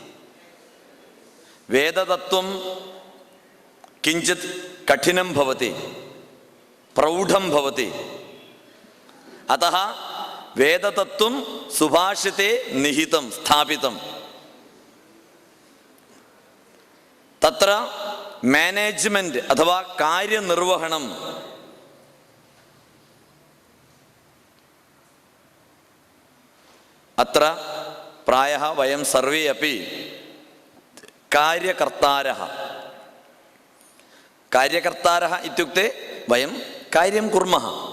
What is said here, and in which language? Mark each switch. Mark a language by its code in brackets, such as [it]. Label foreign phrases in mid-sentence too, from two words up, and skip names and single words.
[sa] वेदतत्त्वं किञ्चित् कठिनं भवति, प्रौढं भवति. अतः वेदतत्त्वं सुभाषिते निहितं स्थापितं. तत्र [ml] മാനേജ്മെന്റ് അഥവാ കാര്യനിർവഹണം [sa] അത്ര പ്രായഃ വയം സർവേ അപി കാര്യകർത്താരഃ. കാര്യകർത്താരഃ ഇത്യുക്തെ വയം കാര്യം കുർമഃ.